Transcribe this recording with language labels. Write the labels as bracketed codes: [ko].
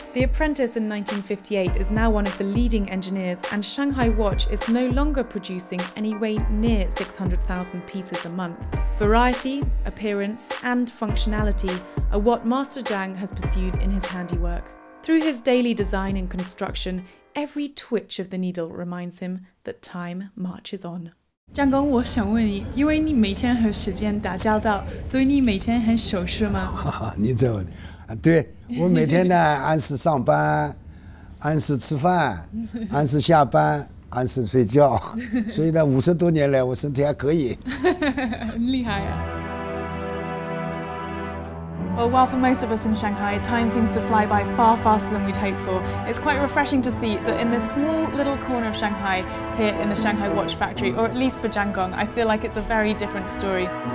[en] The apprentice in 1958 is now one of the leading engineers, and Shanghai Watch is no longer producing anywhere near 600,000 pieces a month. Variety, appearance, and functionality are what Master Zhang has pursued in his handiwork. Through his daily design and construction, every twitch of the needle reminds him that time marches on. [zh] 张工，我想问你，因为你每天和时间打交道，所以你每天很守时吗？你这问，对我每天呢按时上班，按时吃饭，按时下班，按时睡觉，所以呢50多年来我身体还可以。很厉害啊！ [en] Well, while for most of us in Shanghai, time seems to fly by far faster than we'd hoped for, it's quite refreshing to see that in this small little corner of Shanghai, here in the Shanghai Watch Factory, or at least for Zhang Gong, I feel like it's a very different story.